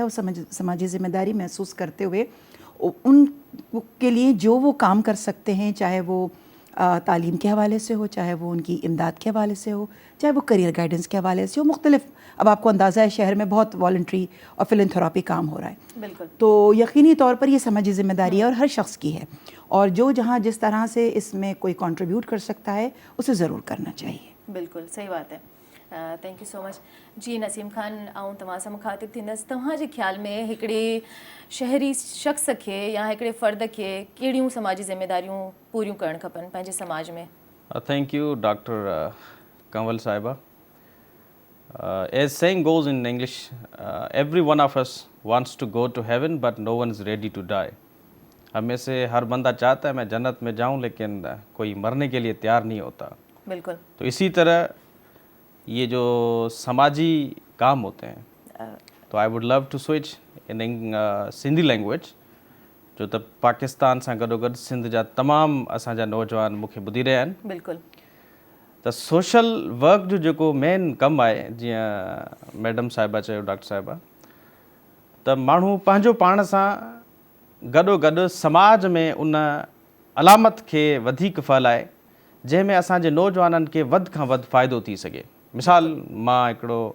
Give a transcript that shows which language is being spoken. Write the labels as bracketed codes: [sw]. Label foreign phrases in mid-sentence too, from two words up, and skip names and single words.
[ur] وہ سماجی ذمہ داری محسوس کرتے ہوئے ان کے لیے جو وہ کام کر سکتے ہیں، چاہے وہ تعلیم کے حوالے سے ہو، چاہے وہ ان کی امداد کے حوالے سے ہو، چاہے وہ کیریئر گائیڈنس کے حوالے سے ہو، مختلف. اب آپ کو اندازہ ہے شہر میں بہت والنٹری اور فلینتھروپی کام ہو رہا ہے, بالکل. تو یقینی طور پر یہ سماجی ذمہ داری ہے اور ہر شخص کی ہے اور جو جہاں جس طرح سے اس میں کوئی کنٹریبیوٹ کر سکتا ہے اسے ضرور کرنا چاہیے. بالکل صحیح بات ہے. [en] thank you so much. [sd] जी नसीम खान, आऊं तव्हां सां मुखातिब थींदसि। तव्हांजे ख़्याल में हिकिड़े शहरी शख़्स खे या हिकिड़े फ़र्द खे कहिड़ियूं समाजी ज़िम्मेदारियूं पूरियूं करणु खपनि पंहिंजे समाज में? [en] Thank you Doctor Kanwal Sahiba. As saying goes in English, every one of us wants to go to heaven but no one is ready to die. [ur] ہمیں سے ہر بندہ چاہتا ہے میں جنت میں جاؤں، لیکن کوئی مرنے کے لیے تیار نہیں ہوتا. بالکل. تو اسی طرح یہ جو سماجی کام ہوتے ہیں, [sd] तो [en] I would love to switch in Sindhi language, [sd] जो त पाकिस्तान सां गॾोगॾु सिंध जा तमामु असांजा नौजवान मूंखे ॿुधी रहिया आहिनि। बिल्कुलु। त [en] social work [sd] जो जेको मेन कमु आहे, जीअं मैडम साहिबा चयो, डॉक्टर साहिबा, त माण्हू पंहिंजो पाण सां गॾोगॾु समाज में उन अलामत खे वधीक फहिलाए जंहिंमें असांजे नौजवाननि खे वधि खां वधि फ़ाइदो थी सघे।